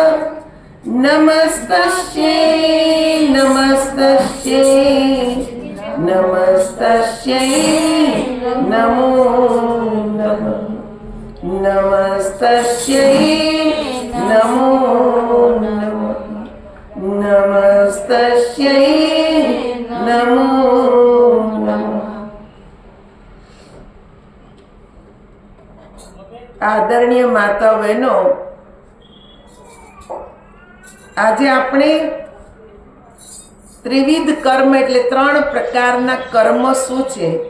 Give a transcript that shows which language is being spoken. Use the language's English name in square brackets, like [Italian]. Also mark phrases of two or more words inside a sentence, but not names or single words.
[Sanskrit] नमस्तस्यै नमस्तस्यै नमस्तस्यै नमो नमः नमस्तस्यै नमो नमः नमस्तस्यै नमो नमः। [Gujarati] આદરણીય માતા બહેનો, આજે આપણે ત્રિવિધ કર્મ એટલે 3 પ્રકારના કર્મ શું છે,